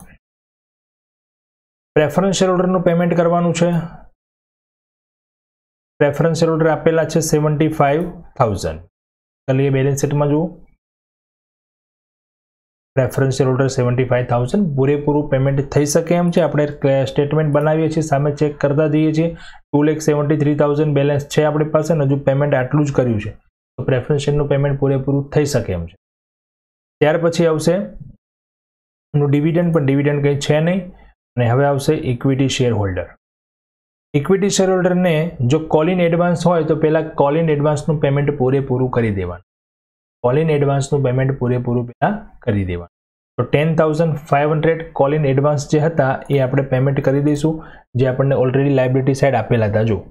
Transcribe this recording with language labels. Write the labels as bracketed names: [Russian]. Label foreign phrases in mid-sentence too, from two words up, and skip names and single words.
[English] preference share holderનું [Gujarati] પેમેન્ટ કરવાનું છે। [English] preference share holder [Gujarati] આપેલા છે 75,000। चलिए [English] balance sheet [Gujarati] માં જુઓ। [English] preference share holder [Gujarati] 75,000 પૂરેપૂરું પેમેન્ટ થઈ શકે એમ છે। આપણે સ્ટેટમેન્ટ બનાવીએ છીએ, સામે ચેક કરતા જઈએ છીએ। 2,73,000 બેલેન્સ છે આપણી પાસે, હજુ પેમેન્ટ આટલું જ કર્યું છે, તો [English] preference shareનું [Gujarati] પેમેન્ટ પૂરેપૂરું થઈ શકે એમ છે। ત્યાર પછી આવશે ડિવિડન્ડ, પણ ડિવિડન્ડ કંઈ છે નહીં। અને હવે આવશે [English] equity share holder. equity share holder [Gujarati] ને જો [English] call in advance [Gujarati] હોય તો પહેલા [English] call in advance [Gujarati] નું પેમેન્ટ પૂરેપૂરું કરી દેવાનું। [English] call in advance [Gujarati] નું પેમેન્ટ પૂરેપૂરું પહેલા કરી દેવાનું। તો 10,500 [English] call in advance [Gujarati] જે હતા એ આપણે પેમેન્ટ કરી દઈશું, જે આપણને ઓલરેડી [English] liability side [Gujarati] આપેલા હતા જો।